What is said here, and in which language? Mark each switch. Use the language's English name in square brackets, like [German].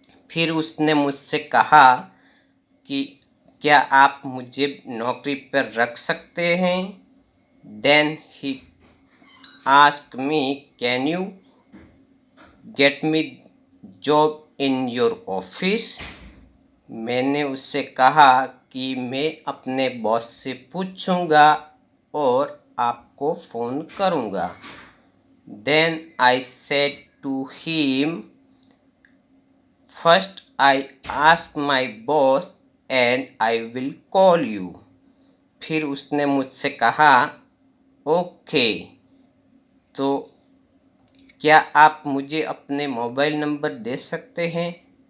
[Hindi] फिर उसने मुझसे कहा कि क्या आप मुझे नौकरी पर रख सकते हैं? [English] Then he asked me, can you get me job in your office? [Hindi] मैंने उससे कहा कि मैं अपने बॉस से पूछूंगा और आपको फ़ोन करूंगा। [English] Then I said to him, first I ask my boss and I will call you. [Hindi] फिर उसने मुझसे कहा, ओके, तो क्या आप मुझे अपने मोबाइल नंबर दे सकते हैं?